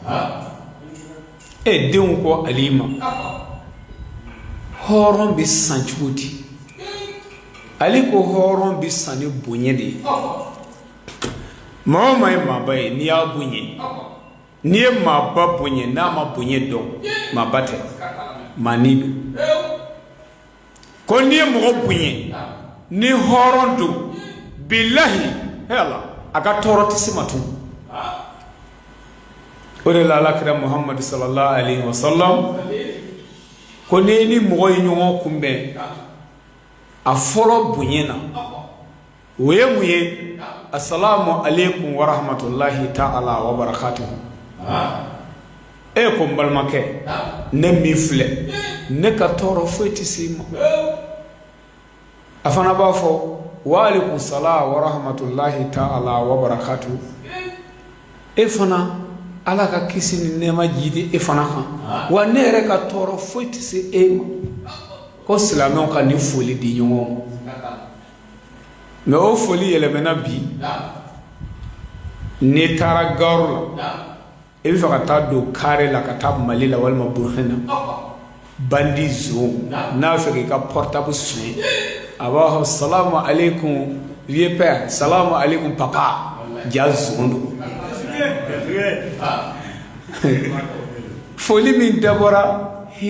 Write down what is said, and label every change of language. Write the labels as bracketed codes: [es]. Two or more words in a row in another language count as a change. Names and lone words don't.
[bm] denw ko Ali ma hɔrɔn bɛ san cogo di Ali ko hɔrɔn bɛ san ni bonya de ye maa o maa ye maaba ye n'i y'a bonya n'i ye maaba bonya n'a ma bonya dɔn maaba tɛ maa ni don ko n'i ye mɔgɔ bonya ni hɔrɔn don bilahi hela a ka tɔɔrɔ tɛ se ma tun o de la alakira Muhammad [ar] صلى الله عليه وسلم [bm] ko ne ni mɔgɔ ye ɲɔgɔn kunbɛn a fɔlɔ bonya na o ye mun ye [ar] السلام عليكم ورحمة الله تعالى وبركاته [bm] e ko n balimakɛ ne min filɛ ne ka tɔɔrɔ foyi tɛ se ma a fana b'a fɔ [ar] وعليكم السلام ورحمة الله تعالى وبركاته [bm] e fana ala ka kisi ni nɛɛma jidi e fana kan wa ne yɛrɛ ka tɔɔrɔ foyi tɛ se e ma ko silamɛw ka ni foli di ɲɔgɔn ma mais o foli yɛlɛmɛna bi n'i taara gawuru la i bɛ fɛ ka taa don kare la ka taa Mali la walima Burkina bandi zon n'a fɛ k'i ka portable sonya a b'a fɔ [ar] سلام عليكم [fr] vieux père [ar] سلام عليكم [bm] papa ja zon don foli min dabɔra hinɛ